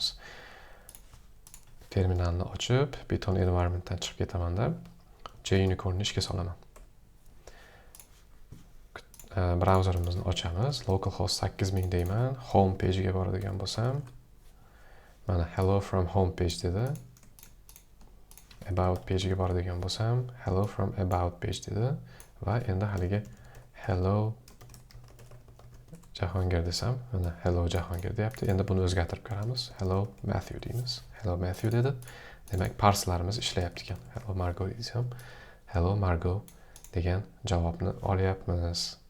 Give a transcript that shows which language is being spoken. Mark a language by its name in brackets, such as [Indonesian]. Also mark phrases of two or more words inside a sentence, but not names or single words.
[Uzbek] Terminalni ochib, Python environmentdan chiqib ketaman-da, JUnicornni ishga solaman. Brauzerimizni ochamiz, localhost 8000 deyman, [English] home page [Uzbek] ga boradigan bo'lsam, mana [English] hello from home page [Uzbek] dedi. [English] About page [Uzbek] ga boradigan bo'lsam, [English] hello from about page [Uzbek] dedi va endi haliga [English] hello Jahongir [Uzbek] desam, mana [English] hello Jahongir [Uzbek] deyapti. Endi buni o'zgartirib ko'ramiz. [English] Hello Matthew [Uzbek] deymiz. [English] Hello Matthew [Uzbek] dedi. Demak, parselarimiz ishlayapti ekan. [English] Hello Margot [Uzbek] desam, [English] hello Margot [Uzbek] degan javobni olyapmiz.